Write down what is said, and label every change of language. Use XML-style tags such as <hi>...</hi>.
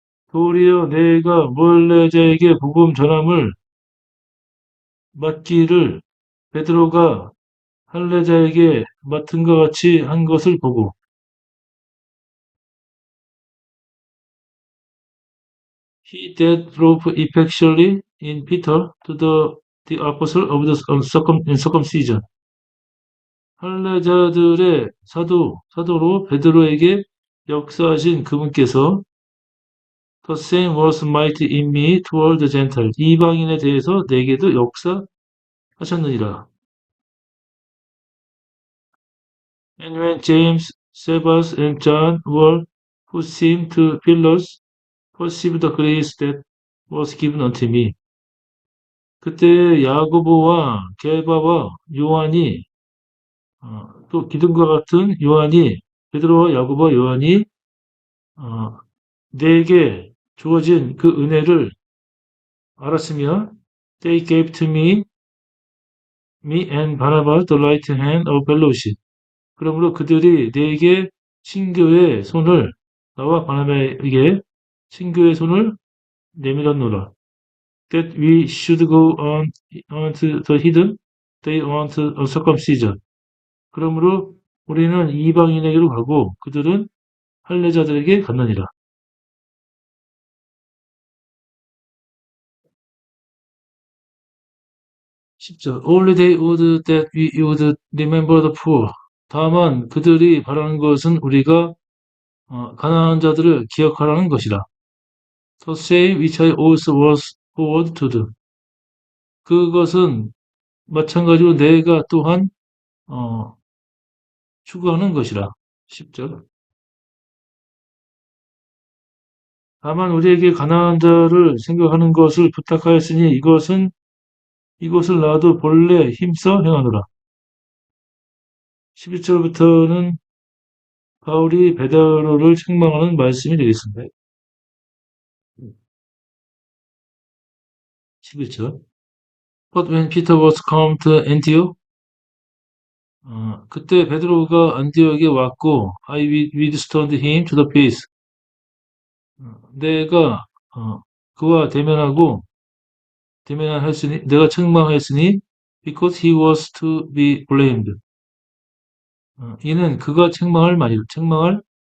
<ko>도리어 내가 무할례자에게 복음 전함을 맡기를 베드로가 할례자에게 맡은 것 같이 한 것을 보고</ko> <en>He that proved effectually in Peter to the apostle of the circumcision.</en> <ko>할례자들의 사도로 베드로에게 역사하신 그분께서</ko> <en>The same was mighty in me toward the Gentile.</en> <ko>이방인에 대해서 내게도 역사하셨느니라.</ko> <en>And when James, Cephas, and John were, who seemed to pillars, perceived the grace that was given unto me.</en> <ko>그때 야고보와 게바와 요한이 또 기둥과 같은 요한이 베드로와 야고보와 요한이 어, 내게 주어진 그 은혜를 알았으며</ko> <en>they gave to me and Barnabas the right hand of fellowship.</en> <ko>그러므로 그들이 내게 친교의 손을 나와 바나바에게 친교의 손을 내밀었노라.</ko> <en>That we should go on to the heathen, they on to circumcision.</en> <ko>그러므로 우리는 이방인에게로 가고 그들은 할례자들에게 갔느니라. 10절.</ko> <en>Only they would that we would remember the poor.</en> <ko>다만 그들이 바라는 것은 우리가 가난한 자들을 기억하라는 것이라.</ko> <en>The same which I also was forward to do.</en> <ko>그것은 마찬가지로 내가 또한 어, 추구하는 것이라. 10절. 다만 우리에게 가난한 자를 생각하는 것을 부탁하였으니 이것을 나도 본래 힘써 행하노라. 11절부터는 바울이 베드로를 책망하는 말씀이 되겠습니다. 11절.</ko> <en>But when Peter was come to Antioch,</en> <ko>그때 베드로가 안디옥에 왔고,</ko> <en>I withstood him to the face.</en> <ko>내가 그와 대면하였으니, 내가 책망하였으니,</ko> <en>because he was to be blamed.</en> <ko>이는 그가 책망할 만이었더라.</ko>